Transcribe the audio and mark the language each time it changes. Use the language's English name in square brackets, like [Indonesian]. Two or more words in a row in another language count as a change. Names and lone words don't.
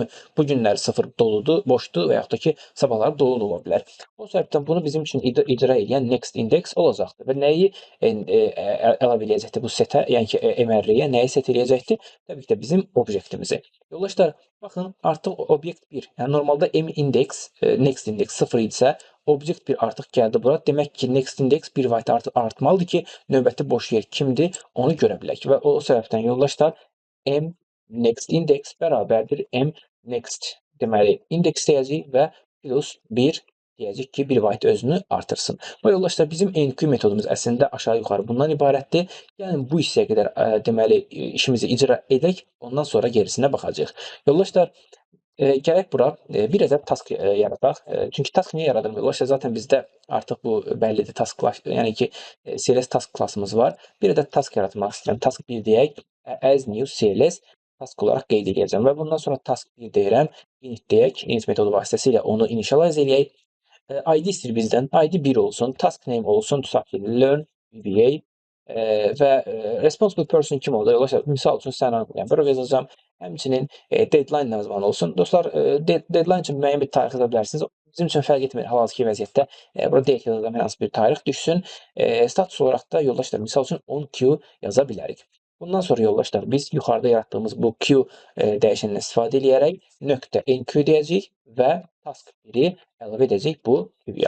[Azerbaijani] Bu günlər 0 doludur, boşdur və yaxud da ki sabahları dolu da ola bilər. O səbəbdən bunu bizim üçün icra edən [English] next index [Azerbaijani] olacaqdır və nəyi əlavə eləyəcəkdir bu setə, yəni ki MRR-yə nəyi set eləyəcəkdir? Təbii ki də bizim obyektimizi. Yoldaşlar, baxın, artıq obyekt 1, yəni normalda M index, [English] next index [Azerbaijani] 0 idisə, obyekt 1 artıq gəldi bura. Demək ki, [English] next index [Azerbaijani] 1 byte artıq artmalıdır ki, növbəti boş yer kimdir, onu görə bilək. Və o səbəbdən yoldaşlar, M [English] next index [Azerbaijani] bərabərdir M next, deməli, indeks deyəcəyik və plus 1 deyəcək ki, 1 byte özünü artırsın. Və yoldaşlar, bizim enqueue metodumuz əslində aşağı-yuxarı bundan ibarətdir. Yəni, bu hissəyə qədər deməli, işimizi icra edək, ondan sonra gerisinə baxacağıq. Yoldaşlar, gələk bura bir ədəd task yaradaq. Çünki task niyə yaradım? Yoldaşlar, zaten bizdə artıq bu bəllidir, [English] task class, [Azerbaijani] yəni ki, [English] CLS task [Azerbaijani] klassımız var. Bir ədəd task yaratmaq istəyirəm. Task 1 deyək, [English] as new CLS task [Azerbaijani] olaraq qeyd edəcəm və bundan sonra task 1 deyirəm, init deyək, init metodu vasitəsilə onu initialize eləyək. ID istəyir bizdən, ID 1 olsun, [English] task name [Azerbaijani] olsun, tutaq ki, [English] learn VBA [Azerbaijani] və responsible person kim oldu? Yoldaşlar, misal üçün Sənan bura yazacağam. Həmçinin deadline nə zaman olsun? Dostlar, deadline üçün müəyyən bir tarix yaza bilərsiniz. Bizim üçün fərq etmir hal-hazırki vəziyyətdə. Bura date yazacağam, hər hansı bir tarix düşsün. Status olaraq da yoldaşlar, misal üçün 10Q yaza bilərik. Bundan sonra yoldaşlar, biz yuxarıda yaratdığımız bu Q dəyişənindən istifadə edərək .enqueue deyəcəyik və task 1-i əlavə edəcəyik bu Q-ya.